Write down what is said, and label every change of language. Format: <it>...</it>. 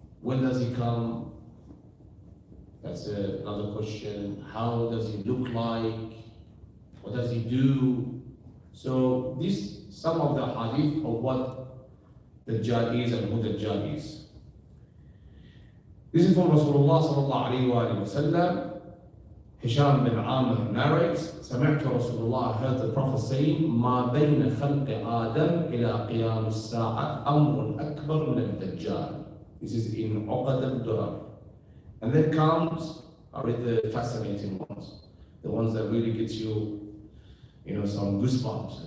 <en>When does he come? That's another question. How does he look like? What does he do? So some of the hadith of what Dajjal is and who Dajjal is. This is from Rasulullah sallallahu alayhi wa sallam. Hisham bin Amr narrates,</en> <ar>سمعت رسول الله,</ar> <en>heard the Prophet saying,</en> <ar>ما بين خلق آدم إلى قيام الساعة أمر أكبر من الدجال.</ar> <en>This is in Uqad al-Durar. And then comes, I read the fascinating ones, the ones that really gets you, some goosebumps.</en>